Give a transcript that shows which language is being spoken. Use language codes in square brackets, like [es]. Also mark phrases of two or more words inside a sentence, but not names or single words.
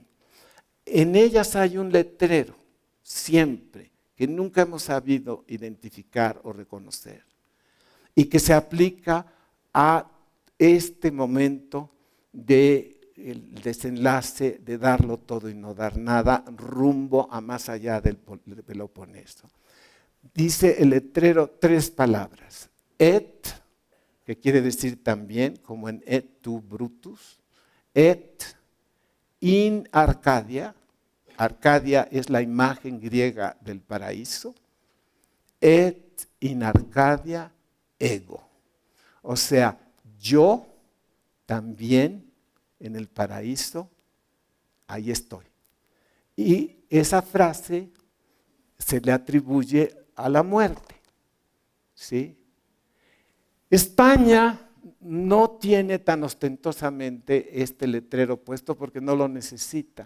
[es] En ellas hay un letrero, siempre, que nunca hemos sabido identificar o reconocer, y que se aplica a este momento del desenlace de darlo todo y no dar nada, rumbo a más allá del Peloponeso. Dice el letrero 3 palabras, et, que quiere decir también, como en [la] et tu Brutus, et in Arcadia. [es] Arcadia es la imagen griega del paraíso, [la] et in Arcadia ego. [es] O sea, yo también en el paraíso, ahí estoy. Y esa frase se le atribuye a la muerte, ¿sí? España no tiene tan ostentosamente este letrero puesto porque no lo necesita.